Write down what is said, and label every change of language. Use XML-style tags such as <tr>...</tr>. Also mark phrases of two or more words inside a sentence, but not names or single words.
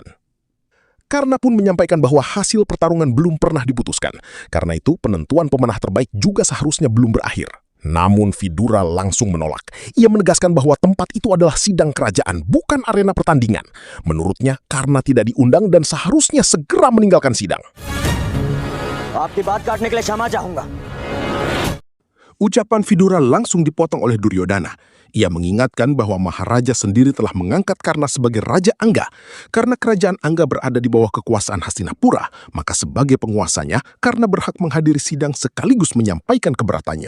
<id>Karna pun menyampaikan bahwa hasil pertarungan belum pernah diputuskan. Karena itu penentuan pemenang terbaik juga seharusnya belum berakhir. Namun Vidura langsung menolak. Ia menegaskan bahwa tempat itu adalah sidang kerajaan, bukan arena pertandingan. Menurutnya, Karna tidak diundang dan seharusnya segera meninggalkan sidang.</id> <hi>आपकी बात काटने के लिए क्षमा चाहूंगा।</hi> <id>Ucapan Vidura langsung dipotong oleh Duryodhana. Ia mengingatkan bahwa Maharaja sendiri telah mengangkat Karna sebagai Raja Angga. Karena kerajaan Angga berada di bawah kekuasaan Hastinapura, maka sebagai penguasanya, Karna berhak menghadiri sidang sekaligus menyampaikan keberatannya.</id>